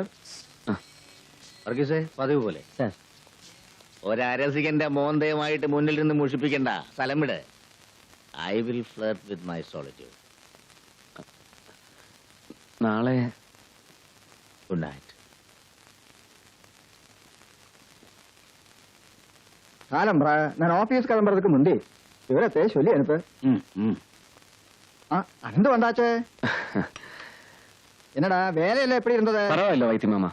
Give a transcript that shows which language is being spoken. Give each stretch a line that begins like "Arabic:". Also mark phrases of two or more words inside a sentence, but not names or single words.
Malayalam: ആ. വർഗീസേ, പതിവ് പോലെ സർ. ഒരരസികന്റെ മോന്തയുമായിട്ട് മുന്നിൽ നിന്ന് മുഷിപ്പിക്കണ്ട, സ്ഥലം വിട്.
English: I will flirt with my solitude.
Malayalam: നാളെ
English: good night.
Tamil: காலம்பா நான் ஆபீஸ் கிளம்புறதுக்கு முந்தி விவரத்தை சொல்லி அனுப்பு. அனந்து வந்தாச்சே. என்னடா வேலையில எப்படி இருந்தது? பரவாயில்ல வைத்தி மாமா.